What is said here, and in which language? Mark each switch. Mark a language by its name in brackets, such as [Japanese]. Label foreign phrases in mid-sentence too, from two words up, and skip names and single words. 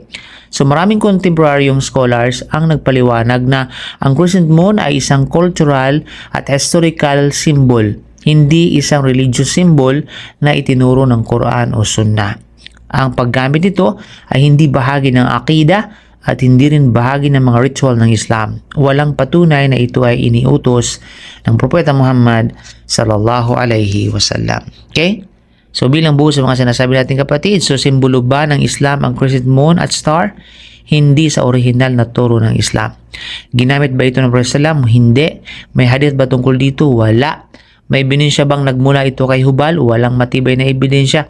[Filipino] So maraming contemporaryong scholars ang nagpaliwanag na ang [English] crescent moon [Filipino] ay isang cultural at [English] historical symbol, [Filipino] hindi isang [English] religious symbol [Filipino] na itinuro ng Quran o Sunnah. Ang paggamit nito ay hindi bahagi ng akida at hindi rin bahagi ng mga ritual ng Islam. Walang patunay na ito ay iniutos ng Propeta Muhammad [Arabic] صلى الله عليه وسلم. [Filipino] Okay? So bilang buo sa mga sinasabi natin kapatid, so simbolo ba ng Islam ang [English] crescent moon [Filipino] at star? Hindi sa orihinal na turo ng Islam. Ginamit ba ito ng Prophet sallam? Hindi. May hadith ba tungkol dito? Wala. May ebidensya bang nagmula ito kay Hubal? Walang matibay na ebidensya.